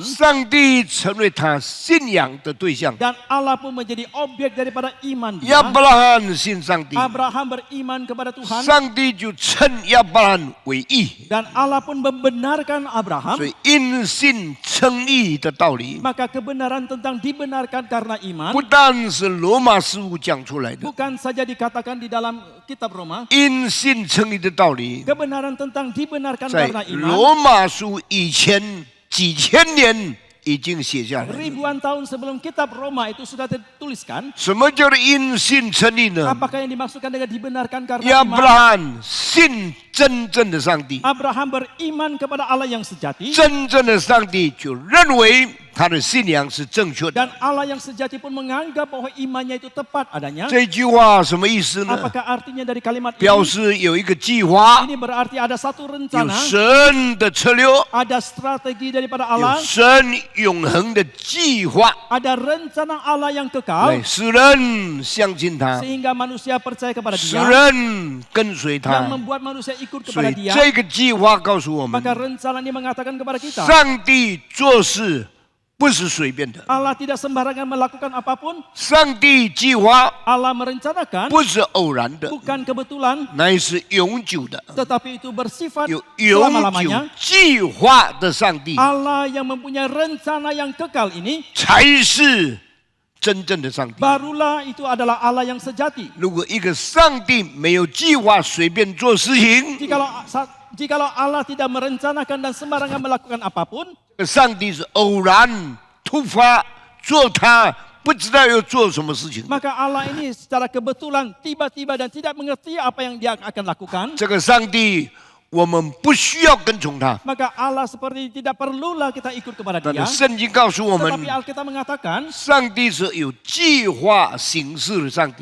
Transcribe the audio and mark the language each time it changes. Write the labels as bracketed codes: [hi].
[zh] 上帝成为他信仰的对象。 [id] dan Allah pun menjadi objek daripada iman [zh] 亚 [id] dia. [zh] 伯拉罕信上帝， [id] Abraham beriman kepada Tuhan [zh] 上帝就称亚伯拉罕为义。 [id] dan Allah pun membenarkan Abraham. [zh] 所以因信称义的道理， [id] Maka kebenaran tentang dibenarkan karena iman [zh] 不但是罗马事务讲出来的， [id] bukan saja dikatakan di dalam kitab Roma. [zh] 因信称义的道理， [id] Kebenaran tentang dibenarkan [zh] 在 [id] karena iman [zh] 罗马书以前几千年已经写下来。 [id] ribuan tahun sebelum kitab Roma itu sudah dituliskan. [zh] 什么叫做因信称义呢？ [id] Apakah yang dimaksudkan dengan dibenarkan karena [zh] 亚伯 [id] iman? [zh] 拉罕信真正的上帝， [id] Abraham beriman kepada Allah yang sejati [zh] 真正的上帝就认为他的信仰是正确的。 [id] dan Allah yang sejati pun menganggap bahwa imannya itu tepat adanya. [zh] 这句话什么意思呢？ [id] Apakah artinya dari kalimat [zh] 表 [id] ini? [zh] 示有一个计划， [id] Ini berarti ada satu rencana, [zh] 神的策略， [id] ada strategi daripada [zh] 有 [id] Allah, [zh] 神永恒的计划， [id] ada rencana Allah yang kekal [zh] 使人相信他， [id] sehingga manusia percaya kepada [zh] 使 [id] Dia, [zh] 人跟随 [id] yang membuat manusia ikut kepada [zh] 以 [id] Dia. [zh] 这个计划告诉我们， [id] Maka rencana ini mengatakan kepada kita, [zh] 上帝做事不是随便的。 [id] Allah tidak sembarangan melakukan apapun. [zh] 上帝计划 [id] Allah merencanakan [zh] 不是偶然的， [id] bukan kebetulan, [zh] 乃是永久的， [id] tetapi itu bersifat [zh] 有永久 [id] selama-lamanya. [zh] 计划的上帝 [id] Allah yang mempunyai rencana yang kekal ini, [zh] 才是真正的上帝。 [id] barulah itu adalah Allah yang sejati. [zh] 如果一个上帝没有计划，随便做事情， [id] Jikalau Allah tidak merencanakan dan sembarangan melakukan apapun, [zh] 上帝是偶然突发做他不知道要做什么事情。 [id] maka Allah ini secara kebetulan tiba-tiba dan tidak mengerti apa yang dia akan lakukan. [zh] 这个上帝我们不需要跟从他， [id] Maka Allah seperti tidak perlulah kita ikut kepada [zh] 但 [id] dia. [zh] 是圣经告诉我们， [id] Tetapi Alkitab mengatakan [zh] 上帝是有计划行事的上帝，